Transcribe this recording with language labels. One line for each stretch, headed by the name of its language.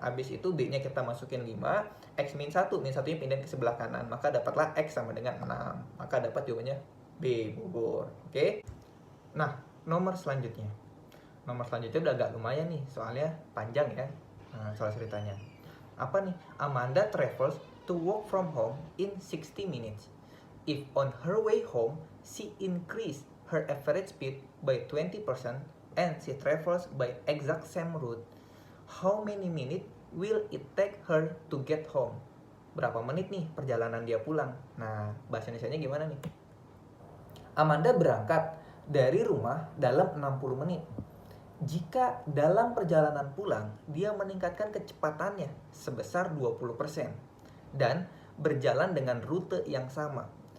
Indonesian: Habis itu B-nya kita masukin 5. X min 1, min 1-nya pindah ke sebelah kanan. Maka dapatlah X sama dengan 6. Maka dapat jawabannya B, Bogor. Oke? Nah, nomor selanjutnya udah agak lumayan nih, soalnya panjang ya. Nah, soal ceritanya apa nih?
English: Amanda travels to work from home in 60 minutes. If on her way home she increased her average speed by 20% and she travels by exact same route, how many minutes will it take her to get home?
Indonesian: Berapa menit nih perjalanan dia pulang? Nah, bahasa Indonesianya gimana nih? Amanda berangkat dari rumah dalam 60 menit. Jika dalam perjalanan pulang, dia meningkatkan kecepatannya sebesar 20% dan berjalan dengan rute yang sama.